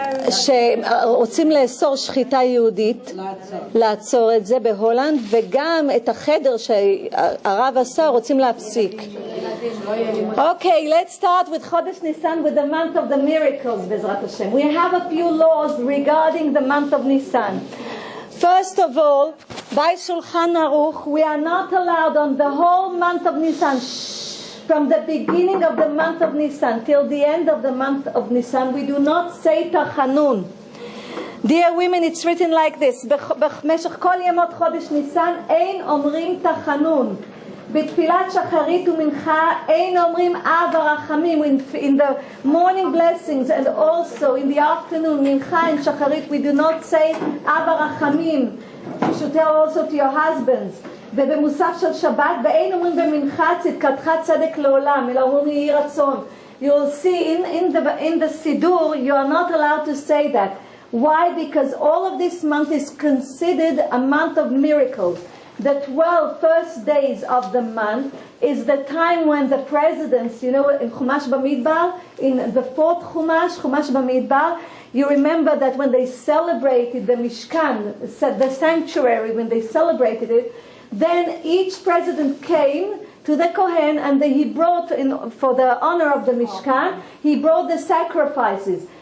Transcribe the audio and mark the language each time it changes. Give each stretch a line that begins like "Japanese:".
Hebrew: שרוצים לאסור שחיטה יהודית, לעצור את זה בהולנד, וגם את החדר שהרב עשה רוצים להפסיק.
English: Okay, let's start with Chodesh Nisan, with the month of the miracles, Bezrat Hashem. We have a few laws regarding the month of Nisan. First of all, by Shulchan Aruch, we are not allowed on the whole month of Nisan, from the beginning of the month of Nisan till the end of the month of Nisan, we do not say Tachanun. Dear women, it's written like this: במשך כל ימות חודש ניסן אין אומרים תחנון.
Hebrew: בתפילת שחרית ומנחה אין אומרים אב הרחמים.
English: In the morning blessings and also in the afternoon, mincha and shacharit, we do not say אב הרחמים. You should tell also to your husbands.
Hebrew: ובמוסף של שבת, ואין אומרים במנחה צדקתך צדק לעולם, אלא אומרים יהי רצון.
English: You will see in the Siddur, you are not allowed to say that. Why? Because all of this month is considered a month of miracles. The 12 first days of the month is the time when the presidents, in Chumash Bamidbar, in the fourth Chumash Bamidbar, you remember that when they celebrated the Mishkan, the sanctuary, when they celebrated it, then each president came to the Kohen and he brought, for the honor of the Mishkan, he brought the sacrifices.